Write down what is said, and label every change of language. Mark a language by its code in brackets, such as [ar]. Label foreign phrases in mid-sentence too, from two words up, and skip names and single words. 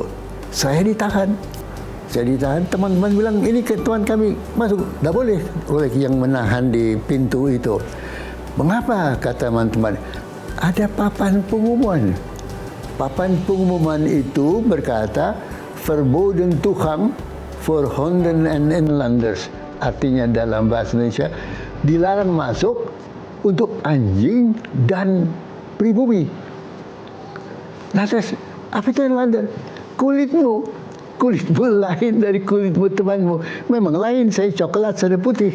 [id] Saya ditahan. Teman-teman bilang, ini ketuan kami masuk. Tidak boleh oleh yang menahan di pintu itu. Mengapa? Kata teman-teman. Ada papan pengumuman. Papan pengumuman itu berkata, [nl] verboden toegang voor honden en inlanders. [id] Artinya dalam bahasa Indonesia, dilarang masuk untuk anjing dan pribumi. Lantas, apa itu inlander? Kulitmu lain dari kulitmu temanmu. Memang lain, saya coklat, saya putih.